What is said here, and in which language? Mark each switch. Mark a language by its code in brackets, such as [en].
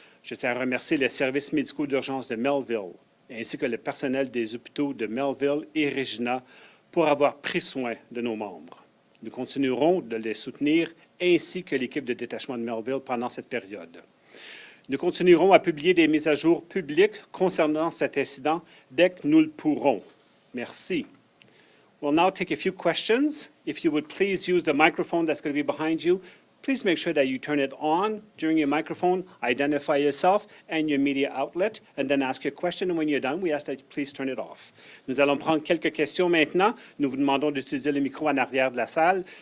[fr] Je tiens à remercier les services médicaux d'urgence de Melville, ainsi que le personnel des hôpitaux de Melville et Regina pour avoir pris soin de nos membres. Nous continuerons de les soutenir, ainsi que l'équipe de détachement de Melville pendant cette période. Nous continuerons à publier des mises à jour publiques concernant cet incident dès que nous le pourrons. Merci. [en] We'll now take a few questions. If you would please use the microphone that's going to be behind you. Please make sure that you turn it on during your microphone, identify yourself and your media outlet, and then ask your question. And when you're done, we ask that you please turn it off. [fr] Nous allons prendre quelques questions maintenant. Nous vous demandons d'utiliser le micro en arrière de la salle.